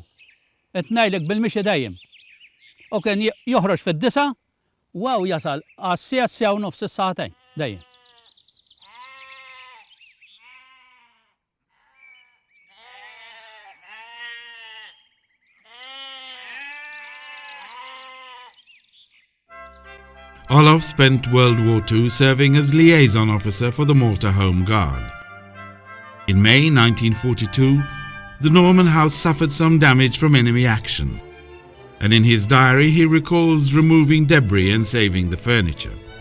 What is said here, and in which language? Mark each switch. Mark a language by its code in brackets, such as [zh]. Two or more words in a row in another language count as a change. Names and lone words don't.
[mt] Ngħidlek bil-mixi dejjem. U kien joħroġ fid-9 u jasal għas-6 u nofs is-saħtejn dejjem. [en] Olof spent World War II serving as liaison officer for the Malta Home Guard. In May 1942, the Norman house suffered some damage from enemy action, and in his diary he recalls removing debris and saving the furniture.